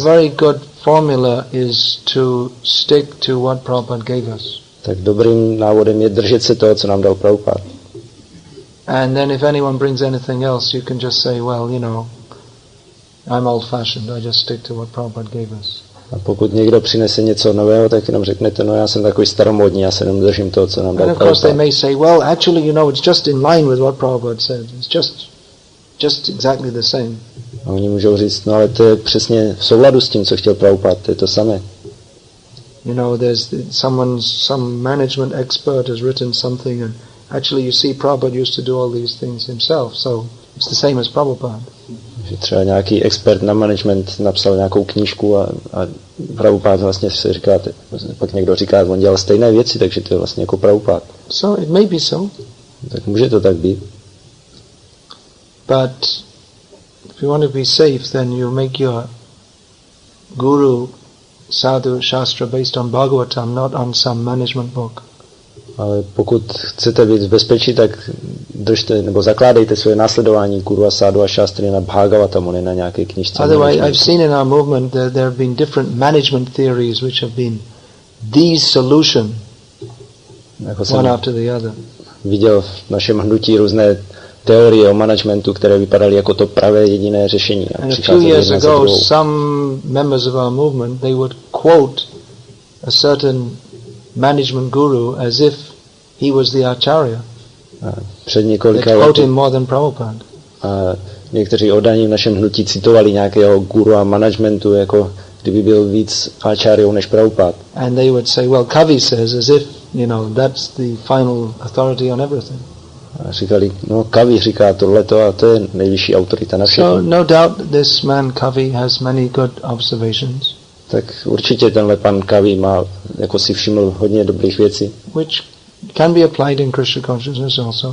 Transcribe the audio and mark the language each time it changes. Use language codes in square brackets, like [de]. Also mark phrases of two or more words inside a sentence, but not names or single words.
[en] A very good formula is to stick to what Prabhupada gave us. [cs] Tak dobrým návodem je držet se toho, co nám dal Prabhupada. [en] And then if anyone brings anything else, you can just say, well, I'm old-fashioned, I just stick to what Prabhupada gave us. [cs] A pokud někdo přinese něco nového, tak jenom řeknete, já jsem takový staromódní, já se jenom držím toho, co nám dal Prabhupada. [en] And of course they may say, well, actually, it's just in line with what Prabhupada said. It's just exactly the same. [cs] A oni můžou říct, ale to je přesně v souladu s tím, co chtěl Prabhupada, to je to samé. [en] you know, there's some management expert has written something, and actually you see Prabhupada used to do all these things himself, so it's the same as Prabhupada. [cs] Že třeba nějaký expert na management napsal nějakou knížku a Prabhupada vlastně se říká, pak někdo říká, on dělal stejné věci, takže to je vlastně jako Prabhupada. [en] So it may be so. [cs] Tak může to tak být. [en] But if you want to be safe, then you make your [sa] गुरु साधु शास्त्र [en] based on Bhagavatam, not on some management book. [cs] Ale pokud chcete být v bezpečí, tak držte nebo zakládejte svoje následování guru a sádu a šástry na Bhagavatamu, ne na nějaké knižce. [en] Otherwise, I've seen in our movement that there have been different management theories which have been the solution, one after the other. [cs] Viděl v našem hnutí různé teorie o managementu, které vypadaly jako to pravé jediné řešení. [en] And a few years ago, some members of our movement, they would quote a certain management guru as if he was the acharya. [cs] Před několika lety. [en] They quote him more than Prabhupada. [cs] A někteří oddaní v našem hnutí citovali nějakého guru a managementu, jako kdyby byl víc acharyou než Prabhupada. [en] And they would say, well, Kavi says, as if, you know, that's the final authority on everything. [cs] A říkali, no Kavi říká tohleto a to je nejvyšší autorita na všechno. [en] So no doubt this man Kavi has many good observations. [cs] Tak určitě tenhle pan Kavi má, jako si všiml, hodně dobrých věcí. [en] Which can be applied in Krishna consciousness also.